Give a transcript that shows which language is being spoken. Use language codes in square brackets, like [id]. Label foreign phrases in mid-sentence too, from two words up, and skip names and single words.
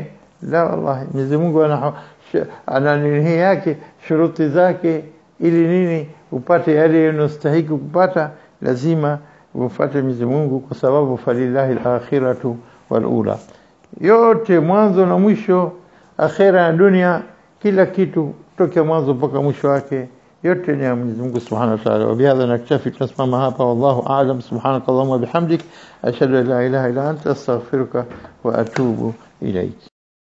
[sw] La wallahi, Mwenyezi Mungu ana nini yake, shuruti zake, ili nini upate yale unastahili kupata, lazima ufuate Mwenyezi Mungu, kwa sababu [ar] فلله الآخرة والأولى, [sw] yote mwanzo na mwisho, akhira na dunia, kila kitu toka mwanzo mpaka mwisho wake yote ni ya Mwenyezi Mungu [ar] سبحانه وتعالى. وبهذا نكتفي, [sw] tunasimama hapa. [ar] والله أعلم. سبحانك اللهم وبحمدك أشهد أن لا إله إلا أنت أستغفرك وأتوب إليك.